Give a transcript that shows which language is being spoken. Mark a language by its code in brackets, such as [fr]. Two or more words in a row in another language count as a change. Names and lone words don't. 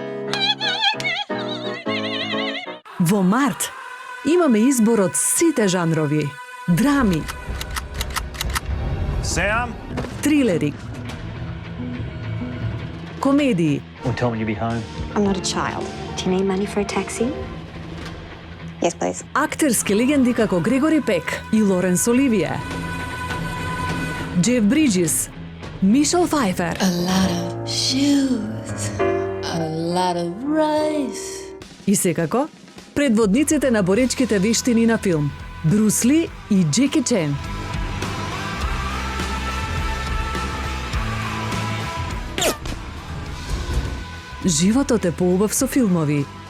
[mk] Во март имаме избор од сите жанрови. Драми, Sam? трилери, комедии, [en] Well, tell me you'll be home. I'm not a child. Do you need money for a taxi? Yes, please. [mk] актерски легенди како Грегори Пек и Лоренс Оливие, Джеф Бриджис, Мишел Фајфер, [en] A lot of shoes, a lot of rice. [mk] и секако предводниците на боречките вештини на филм Брус Ли и Джеки Чен. Животот е поубав со филмови.